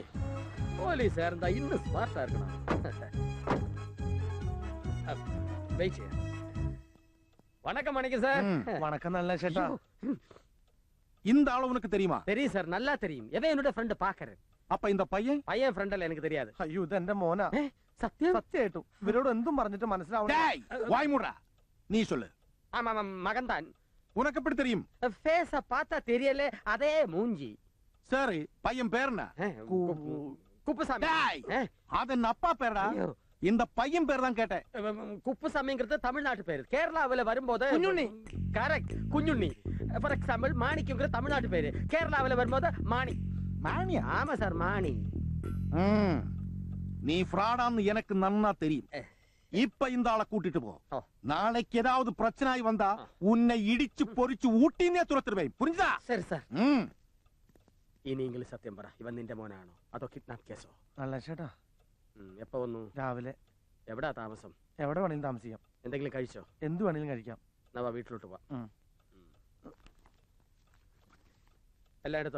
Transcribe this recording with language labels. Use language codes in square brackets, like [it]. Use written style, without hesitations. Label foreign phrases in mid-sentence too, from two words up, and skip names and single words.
[ta] போலீஸ் இருந்தா இன்னும் ஸ்மார்ட்டா இருக்கணும். வெயிட். வணக்கம் மாணிக்க சார். வணக்கம் நளினாசேட்டா. இந்த ஆளு உனக்கு தெரியுமா? தெரியும் சார், நல்லா தெரியும். எவன் என்னோட ஃப்ரெண்ட் பாக்குறேன். அப்ப இந்த பையன்? [ml] പയ്യൻ ഫ്രണ്ടല്ല, എനിക്ക് தெரியாது. അയ്യോ, ഇത് എന്റെ മോനാ. സത്യം? സത്യമായിട്ടും ഇവരോട് എന്തും പറഞ്ഞിട്ട് മനസ്സിലാവണം. [ta] வாய் மூடுடா. நீ சொல்லு. ஆமா, மகன் தான். உனக்கு எப்படி தெரியும்? ஃபேஸ பார்த்தா தெரியல, அதே மூஞ்சி. சரி, பையன் பேர் என்ன? குப்புசாமி. அது என் அப்பா பேரடா. இந்த பையன் பேர் தான் கேட்டேன். குப்புசாமிங்கிறது தமிழ்நாட்டு பேரு. கேரளாவில வரும்போது குஞ்சுண்ணி. கரெக்ட், குஞ்சுண்ணி. [en] for example [ta] மாணிக்குங்கிற தமிழ்நாட்டு பேரு. கேரளாவில வரும்போது மாணி. மாணியா? ஆமா சார், மாணி. நீ ஃப்ராடான்னு எனக்கு நன்னா தெரியும். இப்ப இந்த ஆளை கூட்டிட்டு போ. நாளைக்கு ஏதாவது பிரச்சனை வந்தா உன்னை இடிச்சு பொறிச்சு ஊட்டினே துரத்துருவேன். புரிஞ்சுதா? சரி சார். [ml] ഇനി ഇംഗ്ലീഷ് സത്യം പറ, ഇവൻ നിന്റെ മോനാണോ അതോ കിഡ്നാപ്പ് കേസോ? നളിനാശേട്ടാ, എപ്പോ വന്നു? രാവിലെ. എവിടാ താമസം? എവിടെ വേണമെങ്കിലും താമസിക്കാം. എന്തെങ്കിലും കഴിച്ചോ? എന്ത് വേണമെങ്കിലും കഴിക്കാം. നവാ വീട്ടിലോട്ട് പോവാ. എല്ലാം എടുത്തോ?